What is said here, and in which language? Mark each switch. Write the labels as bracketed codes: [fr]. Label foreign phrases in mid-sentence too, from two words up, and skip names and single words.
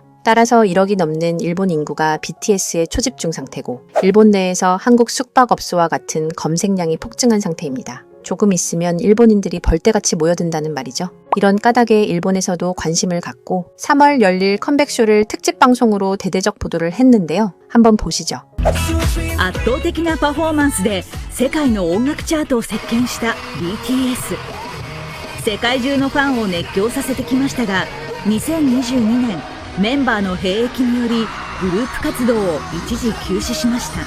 [ko] 따라서 1억이 넘는 일본 인구가 BTS의 초집중 상태고 일본 내에서 한국 숙박업소와 같은 검색량이 폭증한 상태입니다. 조금 있으면 일본인들이 벌떼같이 모여든다는 말이죠. 이런 까닭에 일본에서도 관심을 갖고 3월 열릴 컴백쇼를 특집 방송으로 대대적 보도를 했는데요. 한번 보시죠. [ja] 圧倒的なパフォーマンスで世界の音楽チャートを席巻した BTS。世界中のファンを熱狂させてきましたが、2022年メンバーの兵役によりグループ活動を一時休止しました。